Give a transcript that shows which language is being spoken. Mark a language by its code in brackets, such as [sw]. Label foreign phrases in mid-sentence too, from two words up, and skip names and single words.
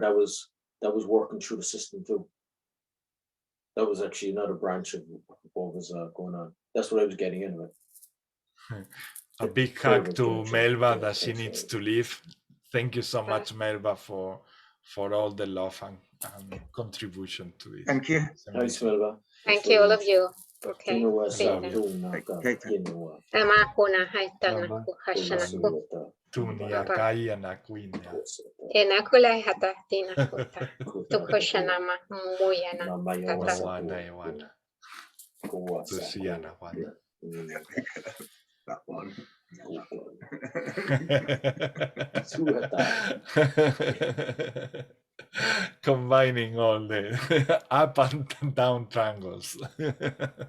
[en] That was working through the system too. That was actually another branch of what was going on. That's what I was getting into it. A big hug to Melba that she needs to leave. Thank you so much, Melba, for all the love and contribution to this. Thank you. Thanks, Melba. Thank you, all of you. Okay. Tunua sa Tena. tunaka kinua. Ama kona haitana Ama ku hashana ku. Tunasuyata. Tunia kaya na kuinia. Ena kula hata tina kuta. Tukoshana ma muyana. Mamaya Tata. wasa Wana Iwana. kuwasa. Tusiana Wana. That one. Suhata. Combining all the up and down triangles. Beautiful.